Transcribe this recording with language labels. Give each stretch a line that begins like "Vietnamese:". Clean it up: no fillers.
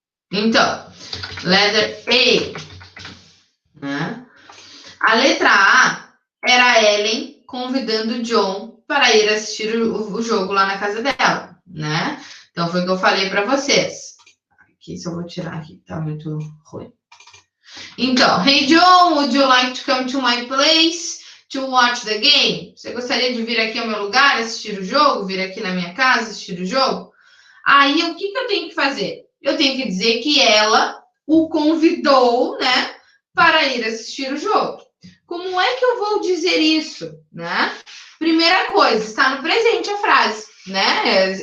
Portuguese: Então, letter A, né? A letra A era a Ellen convidando o John para ir assistir o jogo lá na casa dela, né? Então, foi o que eu falei para vocês. Aqui, só vou tirar aqui, tá muito ruim.
English: Então, Hey John, would you like to come to my place to watch the game?
Portuguese: Você gostaria de vir aqui ao meu lugar assistir o jogo? Vir aqui na minha casa assistir o jogo? Aí, o que eu tenho que fazer? Eu tenho que dizer que ela o convidou, né, para ir assistir o jogo. Como é que eu vou dizer isso, né? Primeira coisa, está no presente a frase, né?